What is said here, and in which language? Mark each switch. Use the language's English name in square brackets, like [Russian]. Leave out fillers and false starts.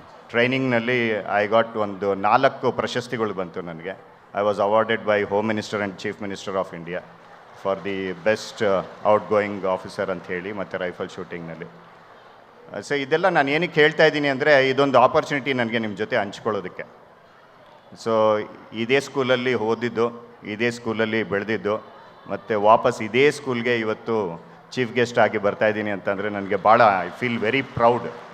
[Kannada] ಟ್ರೈನಿಂಗ್ನಲ್ಲಿ [English] I got [Kannada] ಒಂದು 4 ಪ್ರಶಸ್ತಿಗಳು ಬಂತು ನನಗೆ. [English] I was awarded by Home Minister and Chief Minister of India for the best outgoing officer [Kannada] ಅಂತ ಹೇಳಿ, ಮತ್ತು ರೈಫಲ್ ಶೂಟಿಂಗ್ನಲ್ಲಿ. ಸೊ ಇದೆಲ್ಲ ನಾನು ಏನಕ್ಕೆ ಹೇಳ್ತಾ ಇದ್ದೀನಿ ಅಂದರೆ, ಇದೊಂದು ಆಪರ್ಚುನಿಟಿ ನನಗೆ ನಿಮ್ಮ ಜೊತೆ ಹಂಚ್ಕೊಳ್ಳೋದಕ್ಕೆ. ಸೊ ಇದೇ ಸ್ಕೂಲಲ್ಲಿ ಓದಿದ್ದು, ಇದೇ ಸ್ಕೂಲಲ್ಲಿ ಬೆಳೆದಿದ್ದು, ಮತ್ತು ವಾಪಸ್ ಇದೇ ಸ್ಕೂಲ್ಗೆ ಇವತ್ತು ಚೀಫ್ ಗೆಸ್ಟ್ ಆಗಿ ಬರ್ತಾಯಿದ್ದೀನಿ ಅಂತಂದರೆ ನನಗೆ ಭಾಳ [English] I feel very proud.